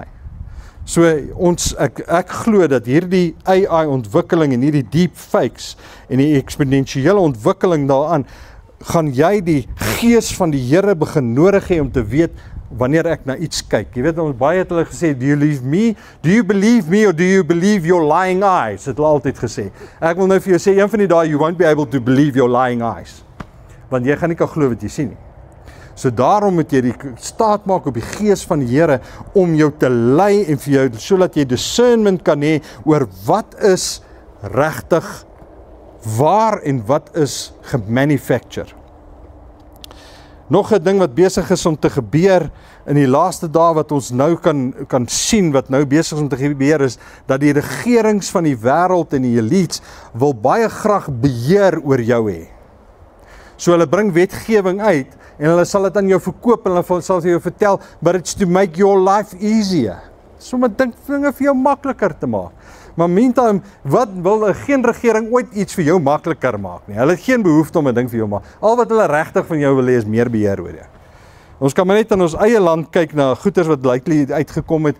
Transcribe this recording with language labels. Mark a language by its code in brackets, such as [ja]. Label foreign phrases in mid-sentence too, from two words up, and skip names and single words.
[af] So ek glo dat hierdie AI ontwikkeling en hierdie deepfakes en die eksponensiële ontwikkeling daaraan, gaan jy die gees van die Here begin nodig hê om te weet wanneer ek na iets kyk. Jy weet, ons baie het hulle gesê, [en] do you believe me or do you believe your lying eyes? [af] Het hulle altyd gesê. Ek wil nou vir jou sê, een van die dae, [en] you won't be able to believe your lying eyes. [af] Want jy gaan nie kan glo wat jy sien nie. So daarom moet jy die staat maak op die gees van die Here om jou te lei en vir jou, sodat jy discernment kan hê oor wat is regtig waar en wat is gemanufacture. Nog 'n ding wat besig is om te gebeur in die laaste dae wat ons nou kan sien wat nou besig is om te gebeur is dat die regerings van die wêreld en die elites wil baie graag beheer oor jou hê. So hulle bring wetgewing uit en hulle sal dit aan jou verkoop en hulle sal vir jou vertel, [en] but it's to make your life easier. [af] Sommige dinge vir jou makliker te maak. Maar meantime, wat wil geen regering ooit iets vir jou makliker maak nie. Hulle het geen behoefte om 'n ding vir jou maak. Al wat hulle regtig van jou wil hê is meer beheer oor jou. Ons kan maar net in ons eie land kyk na goeders wat likely uitgekom het.